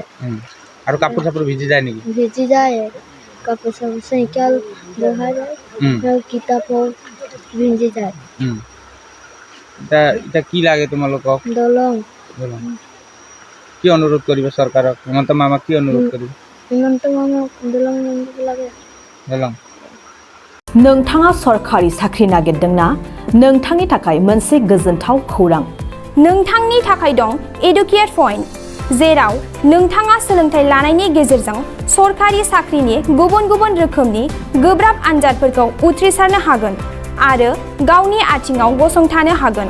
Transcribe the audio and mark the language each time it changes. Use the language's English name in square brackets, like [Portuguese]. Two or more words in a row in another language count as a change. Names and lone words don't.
[Assamese] আৰু কাপোৰ চাপোৰ ভিজি যায় নেকি? ভিজি যায়। কাপোৰ চাপোৰ চাইকেল বহাই যায় আৰু কিতাপো ভিজি যায়। এতিয়া কি লাগে তোমালোকক? দলং। কি অনুৰোধ কৰিবা চৰকাৰক? হেমন্ত মামাক কি অনুৰোধ কৰিবা? হেমন্ত মামা দলং লাগে दलं। [Bodo] नोंथाङा सरकारि साख्रि नागिरदोंना? नोंथांनि थाखाय मोनसे गोजोनथाव खौरां। नोंथांनि थाखाय दं एडुकेट पॉइंट, जेराव नोंथाङा सोलोंथाइ लानायनि गेजेरजों सरकारि साख्रिनि गुबुन गुबुन रोखोमनि गोब्राब आनजादफोरखौ उथ्रिसारनो हागोन आरो गावनि आथिङाव गसंथानो हागोन।